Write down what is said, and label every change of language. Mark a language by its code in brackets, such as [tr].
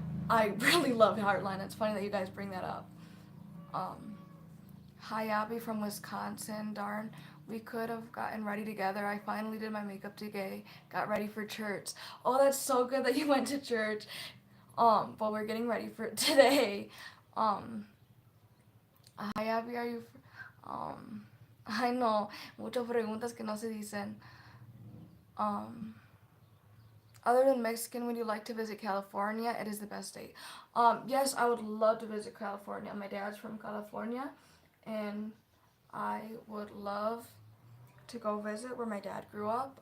[en] I really love Heartland. It's funny that you guys bring that up. Um, Hi, Abby from Wisconsin. Darn, we could have gotten ready together. I finally did my makeup today. Got ready for church. Oh, that's so good that you went to church. But we're getting ready for it today. Um, Hi, Abby, are you? I know, [es] muchas preguntas que no se dicen. [en] Um, Other than Mexican, would you like to visit California? It is the best state. Yes, I would love to visit California. My dad's from California, and I would love to go visit where my dad grew up.